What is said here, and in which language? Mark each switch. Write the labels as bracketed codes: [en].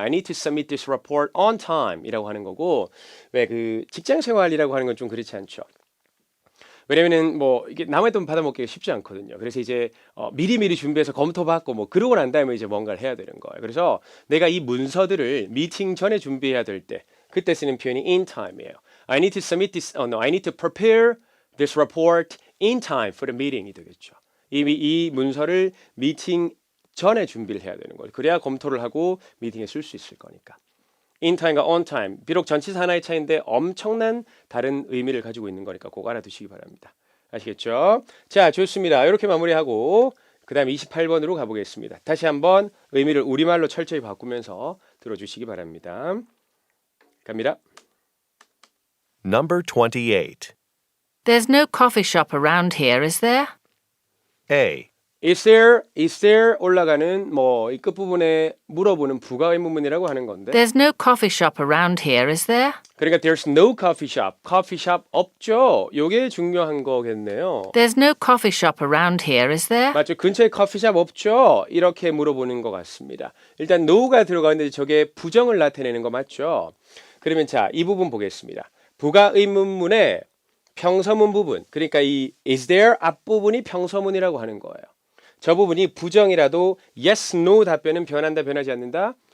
[en] I need to submit this report on time [ko] 이라고 하는 거고 왜 그 직장 생활이라고 하는 건 좀 그렇지 않죠. 왜냐면은 뭐 이게 남의 돈 받아먹기가 쉽지 않거든요. 그래서 이제 미리미리 준비해서 검토받고 뭐 그러고 난 다음에 이제 뭔가를 해야 되는 거예요. 그래서 내가 이 문서들을 미팅 전에 준비해야 될 때 그때 쓰는 표현이 in time이에요. [en] I need to submit this, I need to prepare this report in time for the meeting이 [ko] 되겠죠. 이 문서를 미팅 전에 준비를 해야 되는 거예요. 그래야 검토를 하고 미팅에 쓸 수 있을 거니까. in time과 on time. 비록 전치사 하나의 차이인데 엄청난 다른 의미를 가지고 있는 거니까 꼭 알아두시기 바랍니다. 아시겠죠? 자, 좋습니다. 이렇게 마무리하고 그 다음 28번으로 가보겠습니다. 다시 한번 의미를 우리말로 철저히 바꾸면서 들어주시기 바랍니다. 갑니다. [en] Number 28. There's no coffee shop around here, is there? A. Is there [ko] 올라가는 뭐 이 끝부분에 물어보는 부가 의문문이라고 하는 건데 [en] There's no coffee shop around here, is there? [ko] 그러니까 [en] there's no coffee shop. [ko] coffee shop 없죠. 요게 중요한 거겠네요. [en] There's no coffee shop around here, is there? [ko] 맞죠. 근처에 커피숍 없죠. 이렇게 물어보는 것 같습니다. 일단 no가 들어가는데 저게 부정을 나타내는 거 맞죠. 그러면 자, 이 부분 보겠습니다. 부가 의문문에 평서문 부분, 그러니까 이 is there 앞부분이 평서문이라고 하는 거예요. 저 부분이 부정이라도 yes, no 답변은 변한다, 변하지 않는다?